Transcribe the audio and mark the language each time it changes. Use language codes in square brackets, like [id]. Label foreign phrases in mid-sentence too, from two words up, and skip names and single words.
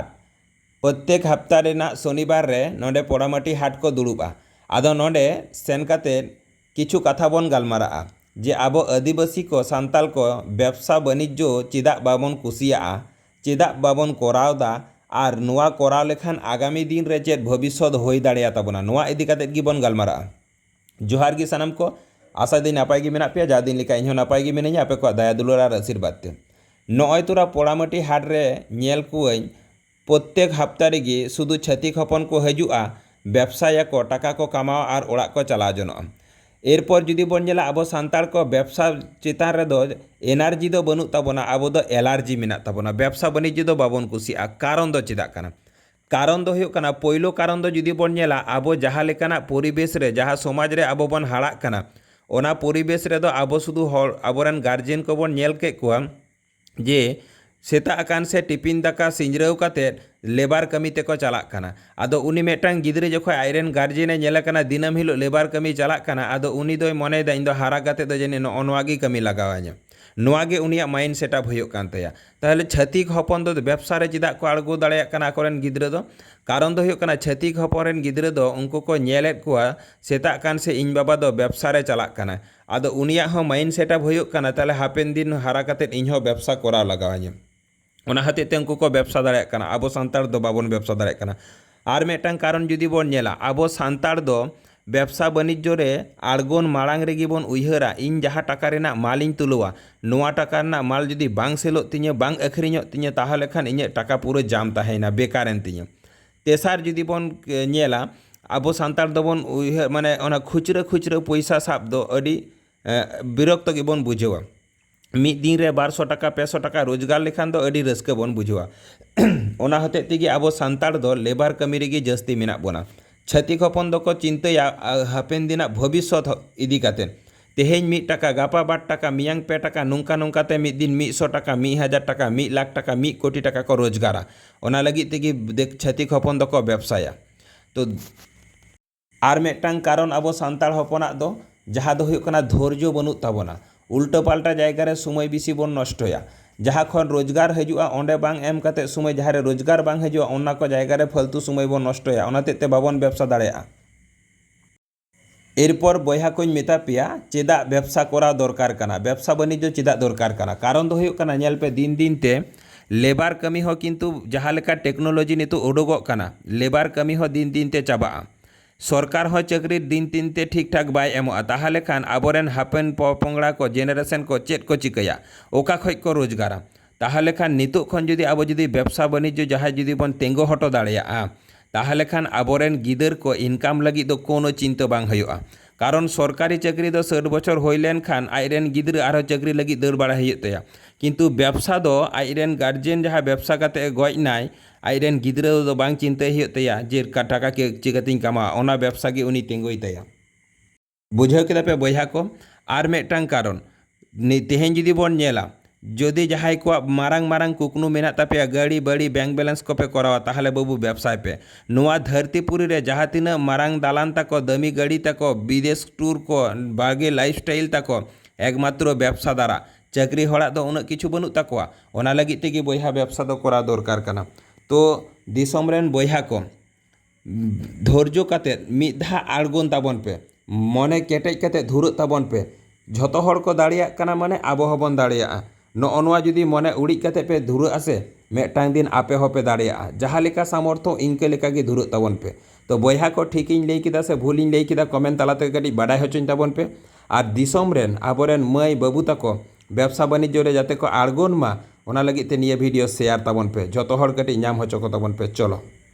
[sat] प्रत्येक हफ्ता रेना शनिवार रे नोडे पोड़ामाटी हाट को दुड़ुबा। आदो नोडे सेन काते किछु कथा बन गालमारा जे आबो आदिवासी को सांताल को व्यवसा बाणिज्य चेदा बाबन कुसिया चेदा बाबन कोरावदा आर नुआ कोराव लेखान आगामी दिन रे चेद भविष्य होई दाड़ेया ताबोना नुआ इदी काते गी बन गालमारा। जोहार गी सानाम को आशा दी नापाय गी मेना पेया जा दिन लेका इन्हों नापाय गी मिनाई आपे को दया दुलार आर आशीर्वाद ते नय तोरा पोड़ामाटी हाट रे नेल कुआई प्रत्येक हफ्ता रेगी शुधु छातिक हपन को हजुआ व्यवसाय को टाका को कमाओ और ओड़ा को चला जनोआ। एरपर जुदी बन नेला आबो सांतार को व्यवसा चेतान रे दो एनार्जी दो बनु ताबोना आबो दो एलार्जी मेना ताबोना व्यवसा बाणिज्य दो बाबन कुसिया कारण दो चेदा काना कारण दो हुयुग काना पहिलो कारण दो जुदी बन नेला आबो जहाँ लेकाना परिवेश रे जहाँ समाज रे आबो बन हाड़ा काना ओना परिवेश रे दो आबो शुधु हर आबोरन गार्जियन को बन नेल के कुआ जे सेता अकान से टिफिन दाका सिंजराव काते लेबार कमी ते को चला काना आदो उनी मेटांग गिद्रे जखो आयरन गार्जियन नेला काना दिनम हिलो लेबार कमी चला काना आदो उनी दोय मने दा इंदो हारा काते दो जने नोआगी कमी लगावाña नोआगे उनिया [en] mind setup [sat] हुयुग कान तया। ताहले छतिक हपन दो व्यवसा रे चिदा को आड़गो दाड़ेया काना अकोरेन गिद्रे दो कारण दो हुयुग काना छतिक हपन गिद्रे दो उनको को नेलेत कुआ सेता कान से इन बाबा दो व्यवसा रे चला काना आदो उनिया हो [en] mind setup [sat] हुयुग काना ताहले हापेन दिन हारा काते इनहो व्यवसा कोरा लगावाña ओना हतेते उनको को व्यवसा दाड़ेया काना आबो सांतार दो बाबन व्यवसा दाड़ेया काना। आर मेटांग कारण जुदी बोन नेला आबो सांतार दो व्यवसा बाणिज्य रे आड़गोन माड़ांग रेगी बोन उयहरा इन जहाँ टाका रेना मालिन तुलवा नोआ टाका रेना माल जुदी बांग सेलो तिñe बांग अखरिñो तिñe ताहले खान इñe टाका पूरा जाम ताहेना बेकारेन तिñe। तेसार जुदी बोन नेला आबो सांतार दो बोन उयहर माने ओना खुचरा खुचरा पैसा साब दो अडी बिरक्त गेबोन बुझेवा मिद दिन रे 1200 टाका 500 टाका रोजगार लेखान दो अडी रस्क बोन बुझेवा ओना हते तेगी आबो सांतार दो लेबार कमी रेगी जस्ती मेना बोना। छतिक हपन दो को चिंताया हापेन दिना भविष्य इदी काते तेहेñ 1 टाका गापा 8 टाका मियांग 2 टाका नोंका नोंकाते मिद दिन 100 टाका 1000 टाका 1 लाख टाका 1 कोटी टाका को रोजगारा ओना लगी तेगी छतिक हपन दो को व्यवसाया। तो आर मेटांग कारण आबो सांतार हपना दो जहाँ दो हुयुग काना धैर्य बनु ताबोना उल्टा पाल्टा जायगा रे समय बेसी बोन नष्टया जहाँ खन रोजगार हजुआ ओंडे बांग एम काते समय जहाँ रे रोजगार बांग हजुआ ओना को जायगा रे फालतू समय बोन नष्टया ओनाते बाबन व्यवसा दाड़ेया। एरपर बयहा कोई मेता पेया चेदा व्यवसा करा दरकार काना व्यवसा बाणिज्य चेदा दरकार काना कारण दो हुयुग काना नेल पे दिन दिन ते लेबार कमी हो किंतु जहाँ लेका टेक्नोलॉजी नितो उडोगोग काना लेबार कमी हो दिन दिन ते चाबा सरकार हो चाकरी दिन दिन ते ठीक ठाक बाय एमोआ ताहले खान आबोरेन हापेन पोंगड़ा को जेनारेशन को चेद को चिकाया ओका खय को रोजगारा ताहले खान नितो खन जुदी आबो जुदी व्यवसा बाणिज्य जहाँ जुदी बन तेंगो हटो दाड़ेया ताहले खान आबोरेन गिदर को इनकाम लगी दो कोनो चिंता बांग हयुआ कारण सरकारी चाकरी दो 60 बछर होइलेन खान आइरेन गिदर आरो चाकरी लगी दर बाड़ा हयुग तया किंतु व्यवसा दो आइरेन गार्जियन जहाँ व्यवसा काते गoj नाय आइरेन गिदरा दो बांग चिंता हयुग तया जे टाका के चिकातिन कमा ओना व्यवसा गे उनी तेंगोय तया। बुझाव केदा पे बयहा को आर मेटांग कारण तेहेñ जुदी बोन नेला जदि जहां को मारांग मारांग कुकनु मेना तापे गाड़ी बड़ी [en] bank balance [sat] को पे करावा ताहले बाबू व्यवसाय पे नुआ धरतीपुरी रे जहाँ तीना मारांग दालान ताको दामी गाड़ी ताको विदेश टूर को बागे लाइफस्टाइल ताको एकमात्र व्यवसा द्वारा चाकरी हड़ा दो उना किछु बनु ताकोआ ओना लगी तेगी बयहा व्यवसा दो करा दरकार काना। तो दिसम रेन बयहा को धैर्य काते मिधा आड़गोन ताबन पे मने केटेज काते धुरुत ताबन पे झतो हड़ को दाड़िया काना माने आबो हबन दाड़िया नोआ जुदी मने उड़ी काते पे धुरुत आसे मेटांग दिन आपे होपे दाड़िया जहाँ लेका सामर्थ्य इनके लेका गे धुरुत ताबन पे। तो बयहा को ठीक इन लई किदा से भूल इन लई किदा कमेंट तालाते कटी बाडाय होचोन ताबन पे और दिसम रेन आबोरेन माई बाबू ताको व्यवसा बाणिज्य रे जाते को आड़गोन मा ओना लगी ते निया वीडियो शेयर ताबन पे जतो हड़ कटी नाम होचो को ताबन पे। चलो।